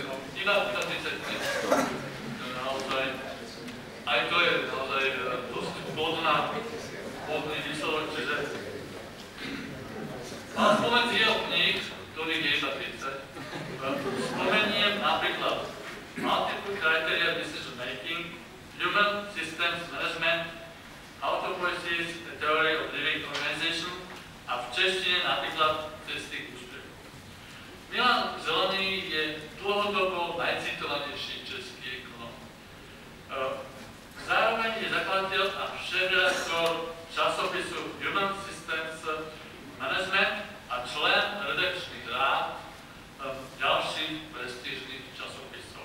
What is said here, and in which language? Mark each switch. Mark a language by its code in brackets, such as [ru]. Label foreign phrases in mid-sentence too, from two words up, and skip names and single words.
[sk] Iba 30 kníh. Naozaj, aj to je naozaj dosť plodný výsledok, čiže ale spomedzi jeho kníh, ktorých je iba 30, spomeniem napríklad Multiple Criteria Decision Making, Human Systems Management, Autopoiesis, The Theory of Living Organization a v češtine napríklad Cesty k úspechu. Milan Zelený je dlhodobo najcitovanejší český ekonom. Zároveň je zakladateľ a šéfredaktor časopisu Human Systems Management a člen redakčných rád ďalších prestížnych časopisov.